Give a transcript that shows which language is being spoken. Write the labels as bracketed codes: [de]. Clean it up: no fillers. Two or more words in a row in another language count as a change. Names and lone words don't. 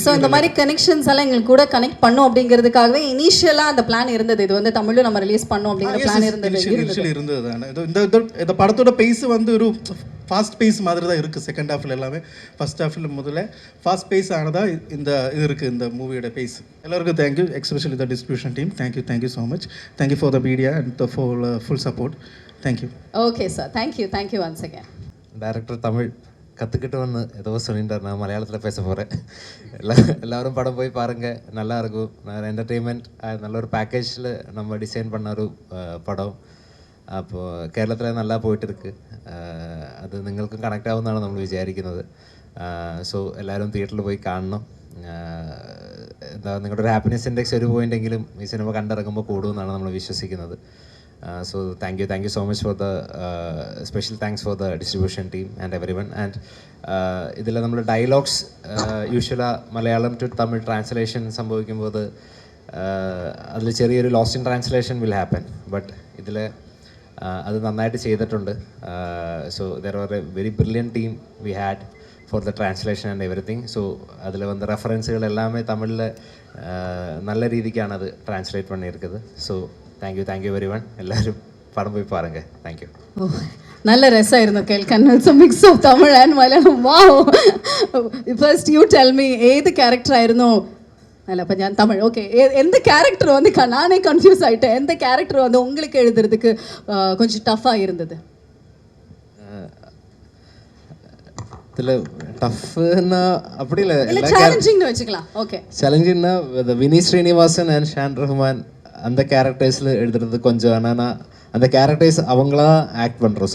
[ta] ஸோ இந்த மாதிரி கனெக்ஷன்ஸ் எல்லாம் எங்களுக்கு கூட கனெக்ட் பண்ணும் அப்படிங்கிறதுக்காகவே இனிஷியலாக அந்த பிளான் இருந்தது. இது வந்து தமிழில் நம்ம ரிலீஸ் பண்ணோம் அப்படிங்கிற பிளான் இருந்தது தானே. இந்த படத்தோட பேஸ் வந்து ஒரு [en] fast pace [ta] மாதிரி தான் இருக்குது. [en] second half [ta] எல்லாமே [en] first half [ta] முதல்ல [en] fast pace [ta] ஆனதா இந்த இது இருக்குது இந்த மூவியோட பேஸ். [en] எல்லாருக்கும் thank you, especially the distribution team. Thank you so much. Thank you for the media and the full support. Thank you. Okay sir, thank you once again. [ta] டைரக்டர் தமிழ் கற்றுக்கிட்டு வந்து ஏதோ சொல்லிட்டார், நான் மலையாளத்தில் பேச போகிறேன். எல்லோரும் படம் போய் பாருங்கள், நல்லாயிருக்கும். நான் என்டர்டெயின்மெண்ட் நல்ல ஒரு பேக்கேஜில் நம்ம டிசைன் பண்ண ஒரு படம். [ml] അപ്പോൾ കേരളത്തിൽ നല്ല പോയിട്ടിருக்கு. അത് നിങ്ങൾക്കും കണക്റ്റ് ആവുമെന്നാണ് നമ്മൾ വിചാരിക്കുന്നത്. സോ എല്ലാവരും തിയേറ്ററിൽ പോയി കാണണം. എന്താ നിങ്ങളുടെ ഒരു [en] happiness index [ml] ഒരു പോയിൻ്റെങ്കിലും ഈ സിനിമ കണ്ടിറങ്ങുമ്പോൾ കൂടുമെന്നാണ് നമ്മൾ വിശ്വസിക്കുന്നത്. [en] So thank you so much for the special thanks for the distribution team and everyone. [ml] ആൻഡ് ഇതിൽ നമ്മൾ [en] dialogues usually Malayalam to Tamil translation [ml] സംഭവിക്കുമ്പോൾ അതിൽ ചെറിയൊരു [en] lost in translation will happen. [ml] ബട്ട് ഇതിൽ അത് നന്നായിട്ട് ചെയ്തിട്ടുണ്ട്. [en] So there are a very brilliant team we had for the translation and everything. [ta] ஸோ அதில் வந்து ரெஃபரன்ஸுகள் எல்லாமே தமிழில் நல்ல രീതിக்கான அது ட்ரான்ஸ்லேட் பண்ணியிருக்குது. [en] So thank you very one. [ta] எல்லோரும் படம் போய் பாருங்கள். தேங்க்யூ. [ml] നല്ല രസമായിരുന്നു കേൾക്കാൻ. [en] It's a mix of Tamil and Malayalam. [ml] വാവ്. [en] first you tell me [ml] ഏത് ക്യാരക്ടർ ആയിരുന്നു? അല്ല അപ്പം ഞാൻ தமிழ் ஓகே. [ta] எந்த கேரக்டர் வந்து நானே கன்ஃபியூஸ் ஆகிட்டேன். எந்த கேரக்டர் வந்து உங்களுக்கு எழுதுறதுக்கு கொஞ்சம் டஃப்பாக இருந்தது? இதில் டஃப்னா அப்படி இல்லை, சேலஞ்சிங்னு வச்சுக்கலாம். ஓகே, சேலஞ்சிங்னா வினி ஸ்ரீனிவாசன் அண்ட் ஷான் ரஹ்மான் அந்த கேரக்டர்ஸில் எழுதுறது கொஞ்சம் என்னன்னா அந்த கேரக்டர்ஸ் அவங்களா ஆக்ட் பண்ணுறோம்.